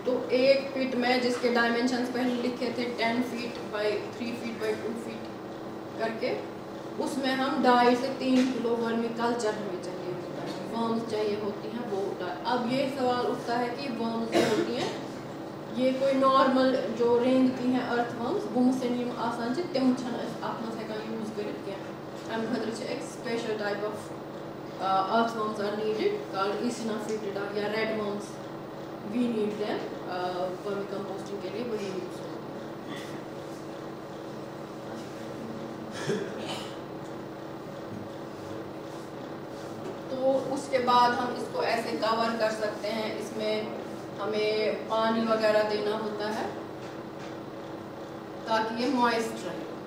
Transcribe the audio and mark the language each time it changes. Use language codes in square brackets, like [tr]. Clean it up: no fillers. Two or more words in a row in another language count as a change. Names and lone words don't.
[hi] तो एक पिट में जिसके डायमेंशंस पहले लिखे थे 10 [en] feet by 3 feet by 2 feet [hi] करके, उसमें हम 2.5 से 3 किलो [en] vermi culture [hi] हमें चाहिए होता है, वर्म्स चाहिए होती हैं वो। अब ये सवाल उठता है कि वर्म्स जो होती हैं ये कोई नॉर्मल जो रेंगती हैं अर्थवर्म्स, [ks] बुमसेनियम आसान से तिम अपना हेकान यूज करित क्या अम खतर [hi] एक [en] special type of earthworms are needed called Eosinophilida [hi] या [en] red worms, we need them vermicomposting [hi] के लिए, वही यूज होते हैं। तो उसके बाद हम इसको ऐसे कवर कर सकते हैं, इसमें हमें पानी वगैरह देना होता है ताकि ये मॉइस्ट रहे।